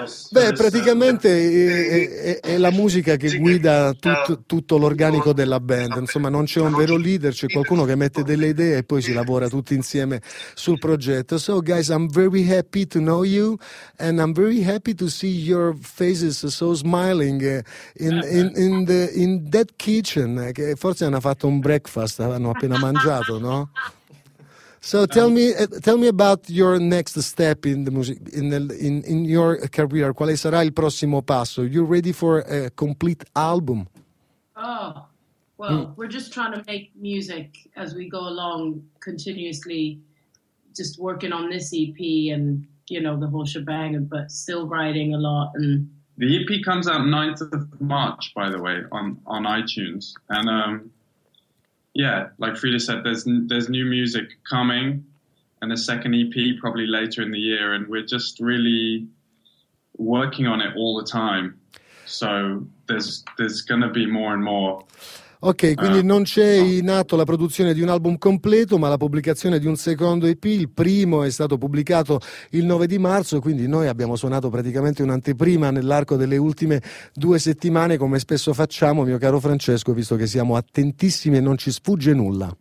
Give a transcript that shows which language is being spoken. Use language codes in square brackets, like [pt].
[it] Beh, praticamente è la musica che guida tutto l'organico della band. Insomma, non c'è un vero leader, c'è qualcuno che mette delle idee e poi si lavora tutti insieme sul progetto. [en] So guys, I'm very happy to know you, and I'm very happy to see your faces so smiling in that kitchen. [it] Che forse hanno fatto un breakfast, hanno appena mangiato, no? [en] So tell me about your next step in the music, in your career. [it] Quale sarà il prossimo passo? [en] You're ready for a complete album? Oh, well, we're just trying to make music as we go along, continuously, just working on this EP and, you know, the whole shebang, but still writing a lot. And the EP comes out 9th of March, by the way, on iTunes, and yeah, like Frida said, there's new music coming, and a second EP probably later in the year, and we're just really working on it all the time. So there's going to be more and more. [it] Ok, quindi non c'è in atto la produzione di un album completo, ma la pubblicazione di un secondo EP. Il primo è stato pubblicato il 9 di marzo, quindi noi abbiamo suonato praticamente un'anteprima nell'arco delle ultime due settimane, come spesso facciamo, mio caro Francesco, visto che siamo attentissimi e non ci sfugge nulla.